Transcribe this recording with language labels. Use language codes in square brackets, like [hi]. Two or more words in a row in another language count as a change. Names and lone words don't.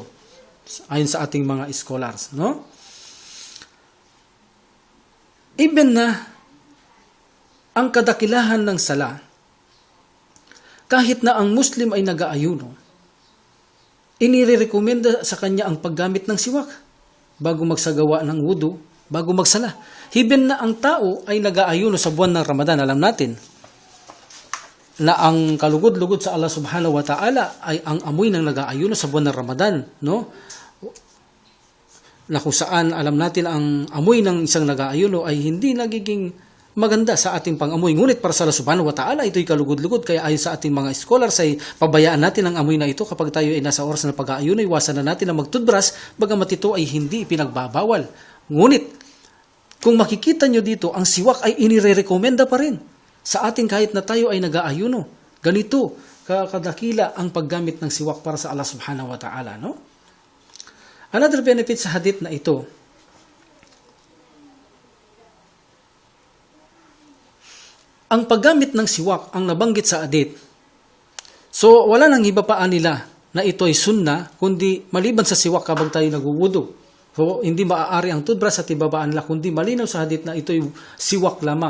[tl] Ayon sa ating mga scholars, no? Even na ang kadakilahan ng sala, kahit na ang Muslim ay nag-aayuno, inirekomenda sa kanya ang paggamit ng siwak bago magsagawa ng wudu, bago magsala. Even na ang tao ay nag-aayuno sa buwan ng Ramadan, alam natin na ang kalugod-lugod sa Allah [ar] subhanahu wa ta'ala [tl] ay ang amoy ng nag-aayuno sa buwan ng Ramadan, no? Na kung saan alam natin ang amoy ng isang nag-aayuno ay hindi nagiging maganda sa ating pangamoy. Ngunit para sa Allah [ar] subhanahu wa ta'ala, [tl] ito'y kalugod-lugod. Kaya ayon sa ating mga scholars ay pabayaan natin ang amoy na ito kapag tayo ay nasa oras ng pag-aayuno. Iwasan na natin na magtoothbrush, bagamat ito ay hindi ipinagbabawal. Ngunit, kung makikita nyo dito, ang siwak ay inire-recommenda pa rin sa ating kahit na tayo ay nag-aayuno. Ganito, kadakila ang paggamit ng siwak para sa Allah [ar] subhanahu wa ta'ala. [tl] No? [en] Another benefit [tl] sa hadith na ito, ang paggamit ng siwak ang nabanggit sa hadith. So, wala nang ibabaan nila na ito ay sunna, kundi maliban sa siwak habang tayo nagwuwudu. So, hindi maaari ang toothbrush at ibabaan nila, kundi malinaw sa hadith na ito ay siwak lamang.